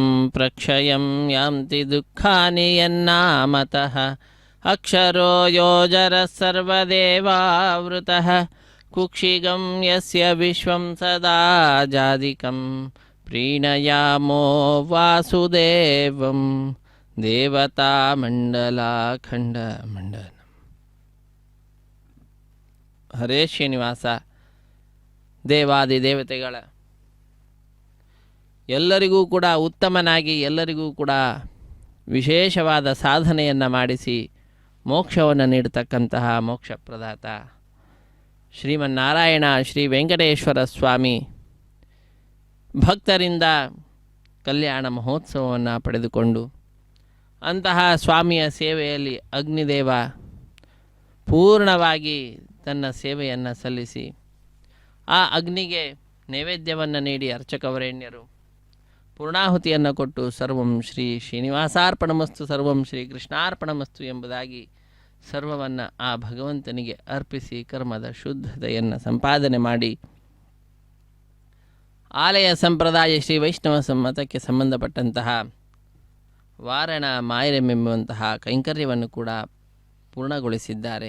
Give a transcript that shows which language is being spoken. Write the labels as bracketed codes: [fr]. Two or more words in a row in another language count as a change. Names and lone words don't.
[sa] प्रक्षयं यान्ति दुःखानि यन्नामतः अक्षरो योजरः सर्वदेवावृतः कुक्षिगं यस्य विश्वं सदा जादिकं प्रीणयामो वासुदेवं देवतामण्डलाखण्डमण्डलम् ಹರೇ ಶ್ರೀನಿವಾಸ. [kn] ದೇವಾದಿ ದೇವತೆಗಳ ಎಲ್ಲರಿಗೂ ಕೂಡ ಉತ್ತಮನಾಗಿ ಎಲ್ಲರಿಗೂ ಕೂಡ ವಿಶೇಷವಾದ ಸಾಧನೆಯನ್ನು ಮಾಡಿಸಿ ಮೋಕ್ಷವನ್ನು ನೀಡತಕ್ಕಂತಹ ಮೋಕ್ಷಪ್ರದಾತ ಶ್ರೀಮನ್ನಾರಾಯಣ ಶ್ರೀ ವೆಂಕಟೇಶ್ವರ ಸ್ವಾಮಿ ಭಕ್ತರಿಂದ ಕಲ್ಯಾಣ ಮಹೋತ್ಸವವನ್ನು ಪಡೆದುಕೊಂಡು ಅಂತಹ ಸ್ವಾಮಿಯ ಸೇವೆಯಲ್ಲಿ ಅಗ್ನಿದೇವ ಪೂರ್ಣವಾಗಿ ತನ್ನ ಸೇವೆಯನ್ನು ಸಲ್ಲಿಸಿ ಆ ಅಗ್ನಿಗೆ ನೈವೇದ್ಯವನ್ನು ನೀಡಿ ಅರ್ಚಕವರೇಣ್ಯರು ಪೂರ್ಣಾಹುತಿಯನ್ನು ಕೊಟ್ಟು [sa] ಸರ್ವಂ ಶ್ರೀ ಶ್ರೀನಿವಾಸಾರ್ಪಣಮಸ್ತು ಸರ್ವಂ ಶ್ರೀ ಕೃಷ್ಣಾರ್ಪಣಮಸ್ತು [kn] ಎಂಬುದಾಗಿ ಸರ್ವವನ್ನು ಆ ಭಗವಂತನಿಗೆ ಅರ್ಪಿಸಿ ಕರ್ಮದ ಶುದ್ಧತೆಯನ್ನು ಸಂಪಾದನೆ ಮಾಡಿ ಆಲಯ ಸಂಪ್ರದಾಯ ಶ್ರೀ ವೈಷ್ಣವ ಮತಕ್ಕೆ ಸಂಬಂಧಪಟ್ಟಂತಹ ವಾರಣ ಮಾಯರೆಂಬುವಂತಹ ಕೈಂಕರ್ಯವನ್ನು ಕೂಡ ಪೂರ್ಣಗೊಳಿಸಿದ್ದಾರೆ.